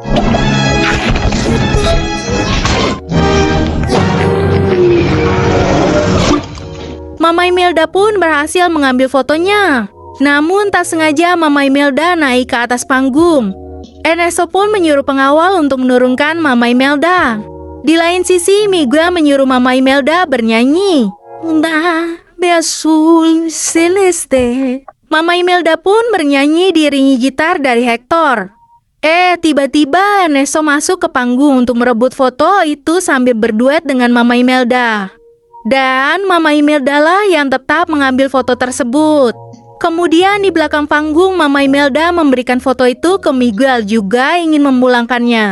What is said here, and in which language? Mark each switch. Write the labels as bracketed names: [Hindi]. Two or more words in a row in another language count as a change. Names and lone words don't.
[Indonesian] Mama Imelda pun berhasil mengambil fotonya. Namun tak sengaja Mama Imelda naik ke atas panggung. Ernesto pun menyuruh pengawal untuk menurunkan Mama Imelda. Di lain sisi, Miguel menyuruh Mama Imelda bernyanyi. [Spanish] Una azul celeste. [Indonesian] Mama Imelda pun bernyanyi diiringi gitar dari Hector. Tiba-tiba Ernesto masuk ke panggung untuk merebut foto itu sambil berduet dengan Mama Imelda. Dan Mama Imelda lah yang tetap mengambil foto tersebut. Kemudian di belakang panggung, Mama Imelda memberikan foto itu ke Miguel, juga ingin memulangkannya.